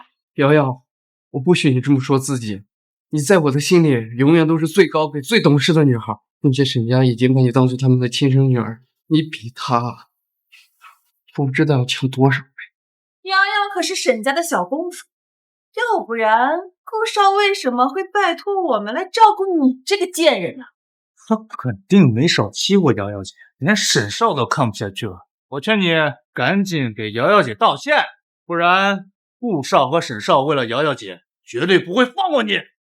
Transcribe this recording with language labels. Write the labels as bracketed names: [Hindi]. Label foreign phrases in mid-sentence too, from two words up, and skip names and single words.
[Chinese] 瑤瑤，我不許你這麼說自己，你在我的心裡永遠都是最高貴、最懂事的女孩，並且沈家已經把你當做他們的親生女兒，你比她不知道要強多少倍。瑤瑤可是沈家的小公主，要不然顧少為什麼會拜託我們來照顧你這個賤人呢？他肯定沒少欺負瑤瑤姐，連沈少都看不下去了。我勸你趕緊給瑤瑤姐道歉，不然顧少和沈少為了瑤瑤姐，絕對不會放過你。